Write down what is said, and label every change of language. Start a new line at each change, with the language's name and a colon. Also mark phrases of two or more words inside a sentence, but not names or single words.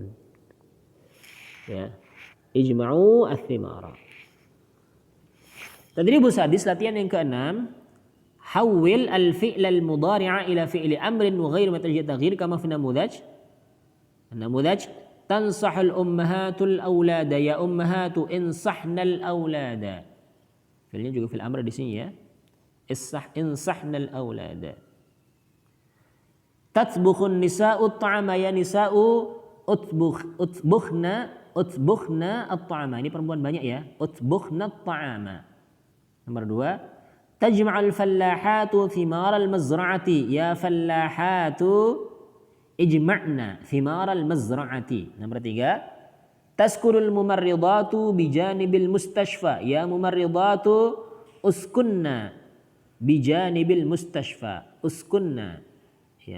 Arabic: Ya. اجمعوا الثمار. التدريب السادس,
Indonesian: latihan yang ke-6.
Arabic: حوّل الفعل المضارع إلى فعل أمر وغيّر ما يحتاج تغيير كما في نموذج. نموذج تنصح الأمهات الأولاد، يا أمهات انصحن الأولاد.
Indonesian: Fi'lnya juga
Arabic: في الأمر
Indonesian: di sini ya.
Arabic: انصحن الأولاد. تطبخ النساء الطعام، يا نساء اطبخن الطعام.
Indonesian: Ini perempuan banyak ya.
Arabic: اطبخن الطعام. Nomor 2, تجمع الفلاحات ثمار المزرعة، يا فلاحات اجمعن ثمار المزرعة. Nomor 3, تسكن الممرضات بجانب المستشفى، يا ممرضات اسكنّ بجانب المستشفى، اسكنّ ya.